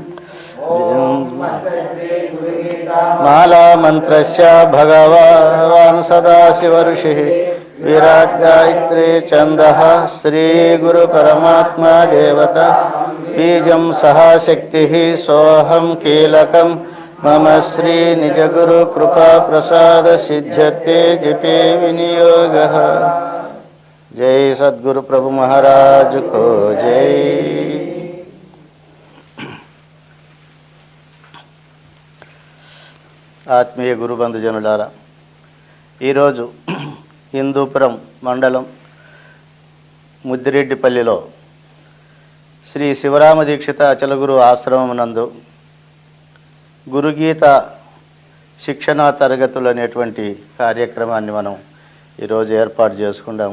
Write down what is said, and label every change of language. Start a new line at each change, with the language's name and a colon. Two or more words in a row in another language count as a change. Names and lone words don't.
Sanskrit: मालामन्त्रस्य भगवान् सदाशिवऋषिः विराट् गायत्री छन्दः श्रीगुरुपरमात्मा देवता बीजं सह शक्तिः सोऽहं कीलकं मम श्री निजगुरु कृपा प्रसाद सिद्ध्यर्थे जपे विनियोगः।
Hindi: जय सद्गुरु प्रभु महाराज को जय।
Telugu: ఆత్మీయ గురుబంధుజనులారా, ఈరోజు హిందూపురం మండలం ముద్దిరెడ్డిపల్లిలో శ్రీ శివరామ దీక్షిత అచలగురు ఆశ్రమం నందు గురుగీత శిక్షణా తరగతులు అనేటువంటి కార్యక్రమాన్ని మనం ఈరోజు ఏర్పాటు చేసుకున్నాము.